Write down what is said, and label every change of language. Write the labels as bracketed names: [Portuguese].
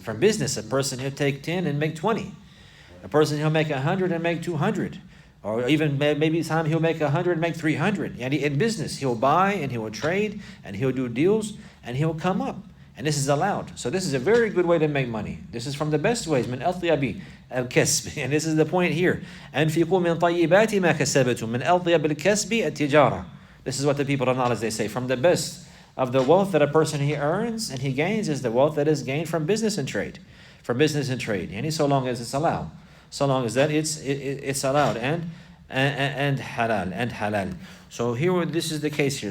[English] From business, a person he'll take 10 and make 20. A person he'll make 100 and make 200. Or even maybe time he'll make 100 and make 300. And in business, he'll buy and he will trade and he'll do deals and he'll come up. And this is allowed. So this is a very good way to make money. This is from the best ways. [Arabic] من أطيب الكسب. [English] And this is the point here. [Arabic] أنفقوا من طيبات ما كسبتم من أطيب الكسب التجارة. [English] This is what the people of knowledge, they say. From the best of the wealth that a person he earns and he gains is the wealth that is gained from business and trade. From business and trade. And so long as it's allowed. So long as that it's allowed. And halal. So here, this is the case here.